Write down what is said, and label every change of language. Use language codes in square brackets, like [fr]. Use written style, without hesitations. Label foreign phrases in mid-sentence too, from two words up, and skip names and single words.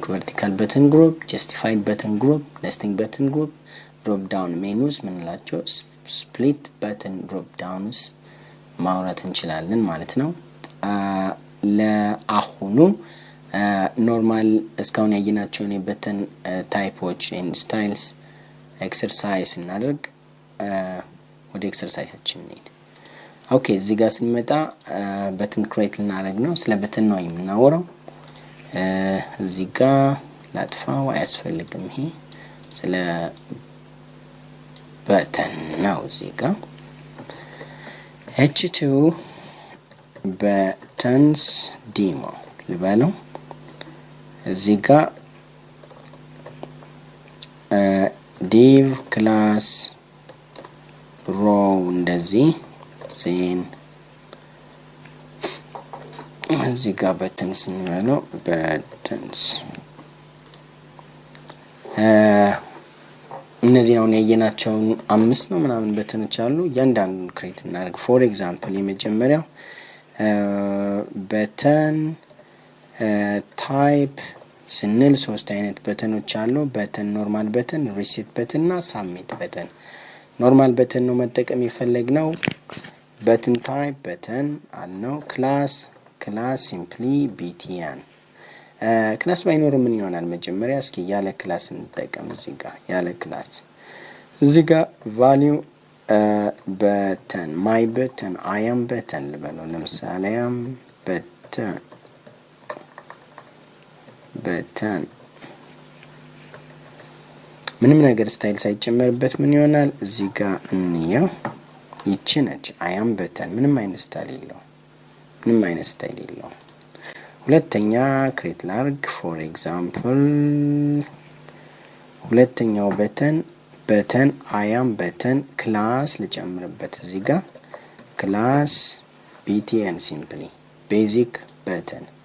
[en] vertical button group justified button group nesting button group drop down menus ምንላቸው split button drop downs [am] ማውራት እንችላለን ማለት ነው ለአሁኑ ኖርማል እስካሁን ያየናቸውን የበተን [en] types and styles exercise [am] እናደርግ ወደ ኤክሰርሳይዛችን እንሂድ ኦኬ እዚህ ጋር ስንመጣ [en] button create [am] ልናደርግ ነው ስለ በተን ነው የምናወራው እዚህ ጋር ላጥፋው አያስፈልግም ይሄ ስለ በተን ነው እዚህ ጋር [en] h2 buttons demo [am] ልበለው እዚህ ጋር [en] div class row [am] እንደዚህ ዜን እዚህ ጋር በተንስ ነው በተንስ እነዚህ ነው ያየናቸው አምስት ነው ምናምን በተኖች አሉ እያንዳንዱን ክሬት እናደርግ [en] for example [am] የመጀመሪያው በተን ታይፕ ስንል ሶስት አይነት በተኖች አሉ [en] button normal button reset button [am] እና [en] submit button normal button [am] ነው መጠቀም የፈለግነው [en] button type button [am] አልነው [en] class simply btn class [am] ባይኖር ምን ይሆናል መጀመሪያ እስኪ ያለ class እንጠቀም እዚህ ጋር [en] value button my button I am button [am] ልበለው ለምሳሌ [en] I am [am] button ምንም ነገር ስታይል ሳይጨመርበት ምን ይሆናል እዚህ ጋር እንየው ይቺ ነች [en] I am button [am] ምንም አይነት ስታይል የለው ሁለተኛ ክሬት ላርግ [en] for example [am] ሁለተኛው በተን [en] I am button class [am] ልጨምርበት እዚህ ጋር [en] class btn simply basic button